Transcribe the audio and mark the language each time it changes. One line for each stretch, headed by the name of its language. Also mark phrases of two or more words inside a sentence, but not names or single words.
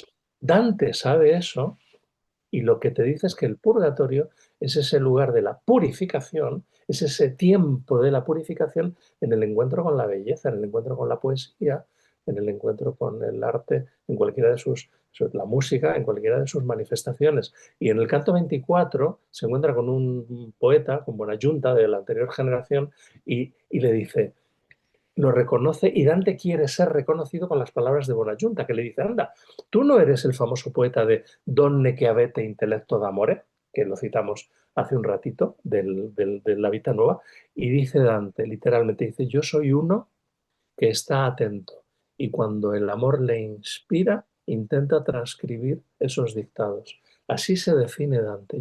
Spanish: pues Dante sabe eso y lo que te dice es que el purgatorio es ese lugar de la purificación, es ese tiempo de la purificación en el encuentro con la belleza, en el encuentro con la poesía, en el encuentro con el arte, en cualquiera de la música, en cualquiera de sus manifestaciones. Y en el canto 24 se encuentra con un poeta, con Buonaggiunta de la anterior generación, y le dice, lo reconoce y Dante quiere ser reconocido con las palabras de Bonaggiunta, que le dice, anda, tú no eres el famoso poeta de Donne che avete intelletto d'amore, que lo citamos hace un ratito de la Vita Nueva, y dice Dante, literalmente, dice, yo soy uno que está atento y cuando el amor le inspira, intenta transcribir esos dictados. Así se define Dante.